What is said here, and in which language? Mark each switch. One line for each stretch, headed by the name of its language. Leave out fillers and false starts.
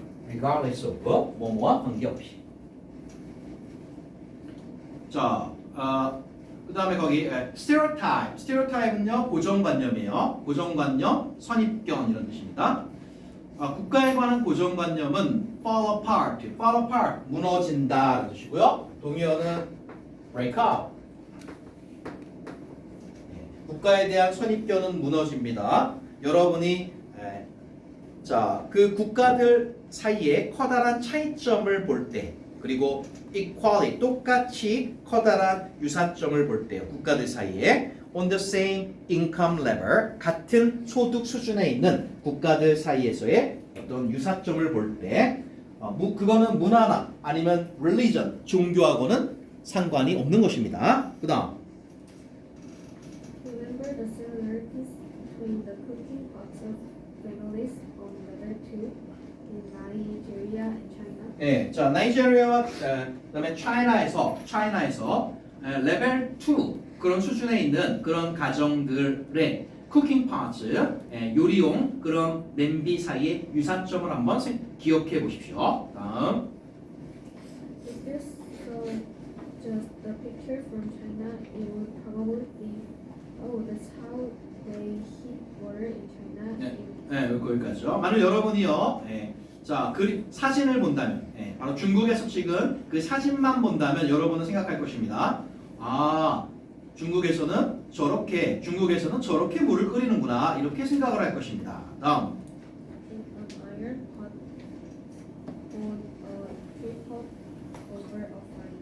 English: regardless of
Korean: 뭐뭐와 관계없이. 자, 그 다음에 거기 stereotype. stereotype는요 고정관념이에요. 고정관념, 선입견 이런 뜻입니다. 국가에 관한 고정관념은
English: fall apart. fall apart
Korean: 무너진다 라는 뜻이고요. 동의어는
English: break up.
Korean: 국가에 대한 선입견은 무너집니다. 여러분이 자, 그 국가들 사이에 커다란 차이점을 볼 때, 그리고 equality 똑같이 커다란 유사점을 볼 때요. 국가들 사이에
English: on the same income level
Korean: 같은 소득 수준에 있는 국가들 사이에서의 어떤 유사점을 볼 때, 그거는 문화나 아니면 religion 종교하고는 상관이 없는 것입니다. 그다음
English: Remember the similarities between the cooking pots of families on level 2 in Nigeria and China?
Korean: 예, 자 나이지리아와 그다음에 차이나에서 레벨 2 그런 수준에 있는 그런 가정들의 쿠킹 파츠 요리용 그런 냄비 사이의 유사점을 한번 기억해 보십시오. 다음
English: If you saw just the picture from China, you would probably think, oh, that's how they heat water in China.
Korean: 거기까지요. 만약 여러분이요, 자 사진을 본다면, 바로 중국에서 찍은 그 사진만 본다면 여러분은 생각할 것입니다. 중국에서는 저렇게 물을 끓이는구나 이렇게 생각을 할 것입니다. 다음.
English: In an iron pot on a clay pot over a fire.